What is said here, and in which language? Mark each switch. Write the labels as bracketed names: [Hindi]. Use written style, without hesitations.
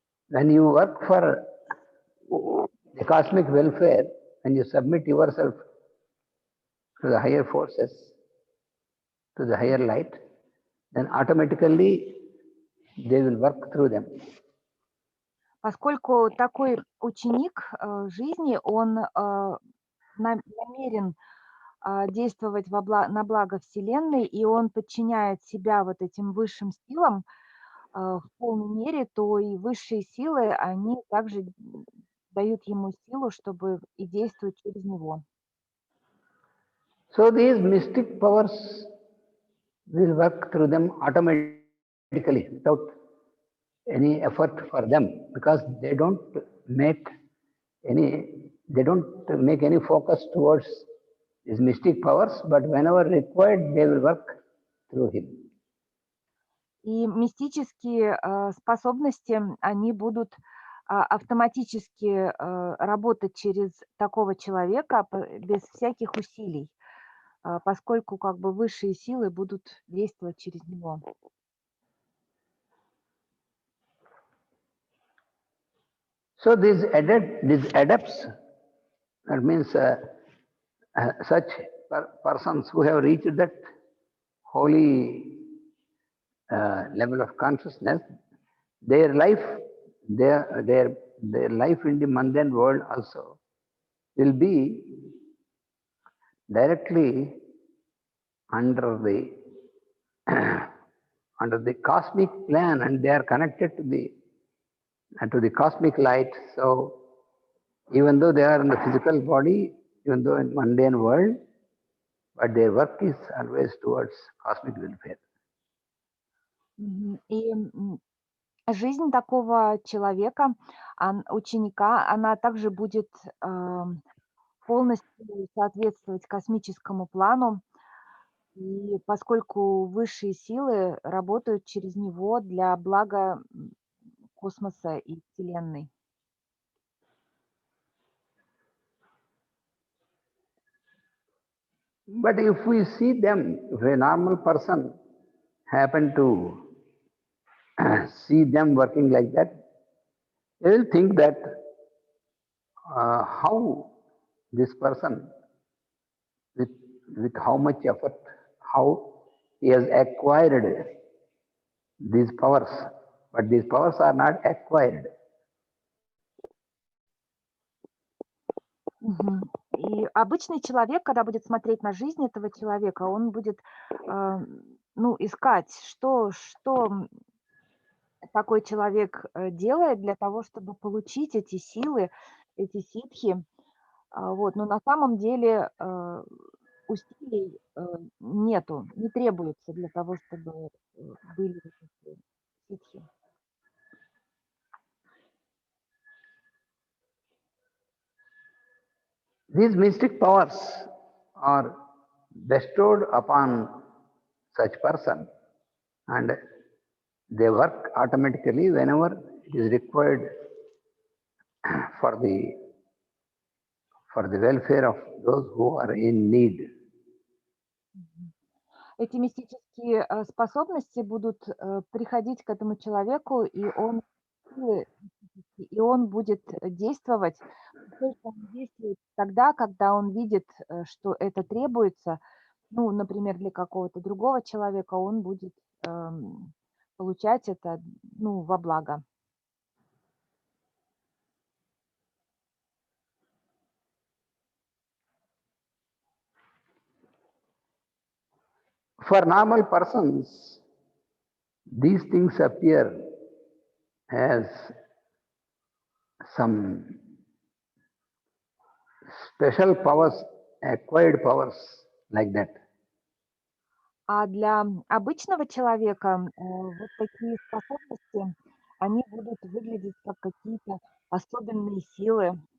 [English] When you work for the cosmic welfare, when you submit yourself to the higher forces, to the higher light, then automatically they will work through them. [Russian] Поскольку такой ученик жизни, он намерен действовать на благо Вселенной, и он подчиняет себя вот этим высшим силам в полной мере, то и высшие силы, они также дают ему силу, чтобы и действовать через него. [English] So these mystic powers will work through them automatically without any effort for them, because they don't make any focus towards these mystic powers, but whenever required, they will work through him. [Russian] И мистические способности, они будут автоматически работать через такого человека без всяких усилий, поскольку как бы высшие силы будут действовать через него. [English] So these adepts, that means such persons who have reached that holy level of consciousness, their life in the mundane world also will be directly under the cosmic plan, and they are connected to the cosmic light. So even though they are in the physical body, even though in mundane world, but their work is always towards cosmic welfare. [Russian] И жизнь такого человека, ученика, она также будет полностью соответствовать космическому плану, и поскольку высшие силы работают через него для блага космоса и Вселенной. [English] But if we see them, if a normal person happen to see them working like that, they will think that how this person, with how much effort, how he has acquired these powers, but these powers are not acquired. [Russian] И обычный человек, когда будет смотреть на жизнь этого человека, он будет искать, что такой человек делает для того, чтобы получить эти силы, эти ситхи. Вот. Но на самом деле усилий нету, не требуется для того, чтобы были эти ситхи. [English] These mystic powers are bestowed upon such person, and they work automatically whenever it is required for the welfare of those who are in need. [Russian] Эти мистические способности будут приходить к этому человеку, и он будет действовать. Только он действует тогда, когда он видит, что это требуется. Ну, например, для какого-то другого человека он будет получать это, во благо. [English] For normal persons, these things appear as some special powers, acquired powers, like that. [Russian] А для обычного человека вот такие способности, они будут выглядеть как какие-то особенные силы.